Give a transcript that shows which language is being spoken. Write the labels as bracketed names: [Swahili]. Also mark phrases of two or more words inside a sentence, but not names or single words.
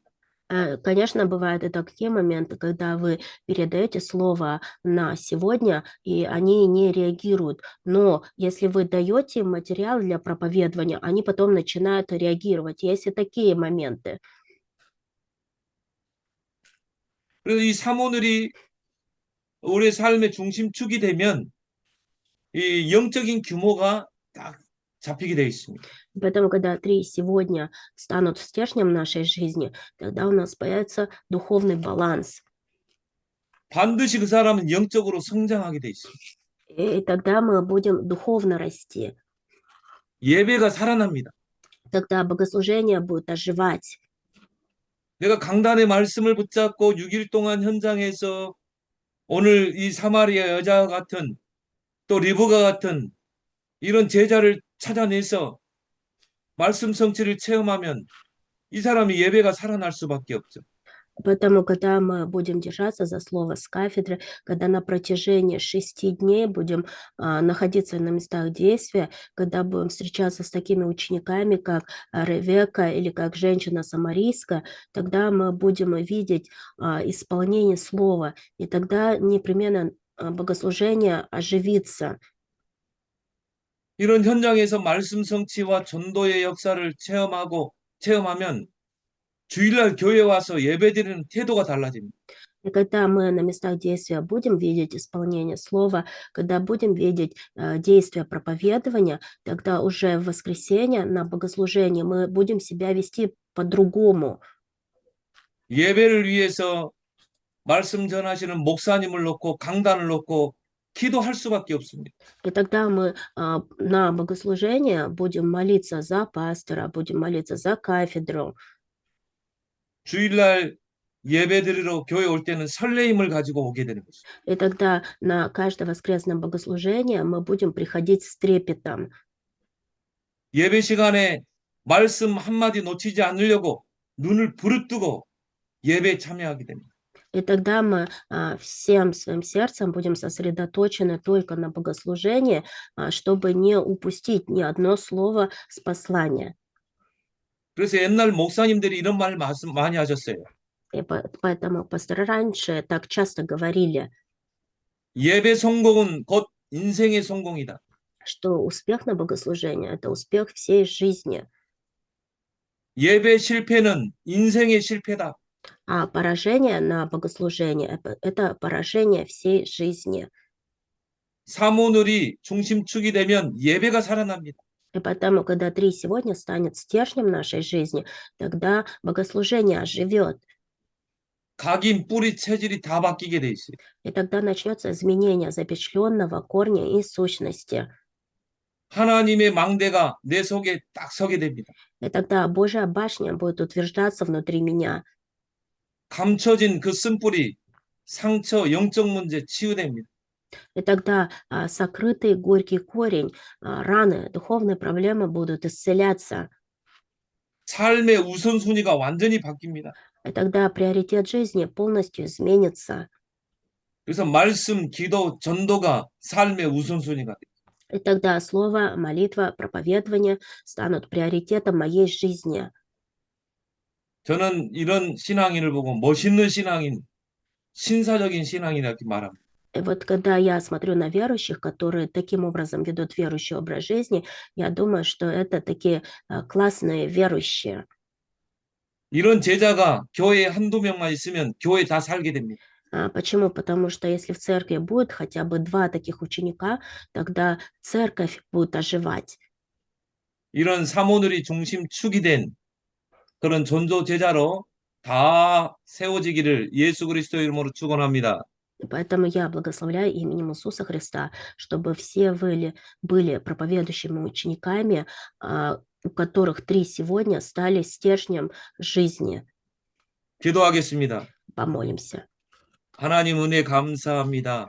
[Russian] Конечно, бывают и такие моменты, когда вы передаете слово на сегодня, и они не реагируют. Но если вы даете им материал для проповедования, они потом начинают реагировать. Есть и такие моменты. [Korean] 그래서 이 사모늘이 우리의 삶의 중심축이 되면 이 영적인 규모가 딱 잡히게 되어 있습니다. [Russian] Поэтому, когда 3 сегодня станут стержнем нашей жизни, тогда у нас появится духовный баланс. [Korean] 반드시 그 사람은 영적으로 성장하게 돼 있습니다. [Russian] И тогда мы будем духовно расти. [Korean] 예배가 살아납니다. [Russian] Тогда богослужение будет оживать. [Korean] 내가 강단의 말씀을 붙잡고 6일 동안 현장에서 오늘 이 사마리아 여자 같은 또 리브가 같은 이런 제자를 찾아내서 말씀 성취를 체험하면 이 사람이 예배가 살아날 수밖에 없죠. [Russian] Поэтому, когда мы будем держаться за слово с кафедры, когда на протяжении 6 дней будем находиться на местах действия, когда будем встречаться с такими учениками, как Ревека или как женщина самарийская, тогда мы будем видеть исполнение слова, и тогда непременно богослужение оживится. [Korean] 이런 현장에서 말씀 성취와 전도의 역사를 체험하면 주일날 교회 와서 예배드리는 태도가 달라집니다. [Russian] И когда мы на местах действия будем видеть исполнение слова, когда будем видеть действия проповедования, тогда уже в воскресенье на богослужении мы будем себя вести по-другому. [Korean] 예배를 위해서 말씀 전하시는 목사님을 놓고 강단을 놓고 기도할 수밖에 없습니다. [Russian] И тогда мы на богослужение будем молиться за пастора, будем молиться за кафедру. [Korean] 주일날 예배드리러 교회 올 때는 설레임을 가지고 오게 되는 것입니다. [Russian] И тогда на каждое воскресное богослужение мы будем приходить с трепетом. [Korean] 예배 시간에 말씀 한마디 놓치지 않으려고 눈을 부릅뜨고 예배에 참여하게 됩니다. [Russian] И тогда мы всем своим сердцем будем сосредоточены только на богослужении, чтобы не упустить ни одно слово с послания. [Korean] 그래서 옛날 목사님들이 이런 말 많이 하셨어요. [Russian] И поэтому пасторы раньше так часто говорили, [Korean] 예배 성공은 곧 인생의 성공이다. [Russian] что успех на богослужении – это успех всей жизни, [Korean] 예배 실패는 인생의 실패다. [Russian] а поражение на богослужении – это поражение всей жизни. [Korean] 사모늘이 중심축이 되면 예배가 살아납니다. [Russian] И поэтому, когда 3 сегодня станет стержнем нашей жизни, тогда богослужение оживет, [Korean] 각인 뿌리 체질이 다 바뀌게 돼 있어요. [Russian] и тогда начнется изменение запечатленного корня и сущности. [Korean] 하나님의 망대가 내 속에 딱 서게 됩니다. [Russian] И тогда Божья башня будет утверждаться внутри меня. [Korean] 감춰진 그 쓴뿌리, 상처, 영적 문제 치유됩니다. [Russian] И тогда сокрытый горький корень, раны, духовные проблемы будут исцеляться. [Korean] 삶의 우선순위가 완전히 바뀝니다. [Russian] И тогда приоритет жизни полностью изменится. [Korean] 그래서 말씀, 기도, 전도가 삶의 우선순위가 돼요. [Russian] И тогда слово, молитва, проповедование станут приоритетом моей жизни. [Korean] 저는 이런 신앙인을 보고 멋있는 신앙인, 신사적인 신앙이라 이렇게 말합니다. [Russian] И вот когда я смотрю на верующих, которые таким образом ведут верующий образ жизни, я думаю, что это такие классные верующие. [Korean] 이런 제자가 교회에 한두 명만 있으면 교회 다 살게 됩니다. [Russian] Почему? Потому что если в церкви будет хотя бы 2 таких ученика, тогда церковь будет оживать. [Korean] 이런 사모늘이 중심축이 된 그런 전도 제자로 다 세워지기를 예수 그리스도 이름으로 축원합니다. [Russian] И поэтому я благословляю именем Иисуса Христа, чтобы все были проповедующими учениками, у которых 3 сегодня стали стержнем жизни. [Korean] 기도하겠습니다. [Russian] Помолимся. [Korean] 하나님 은혜 감사합니다.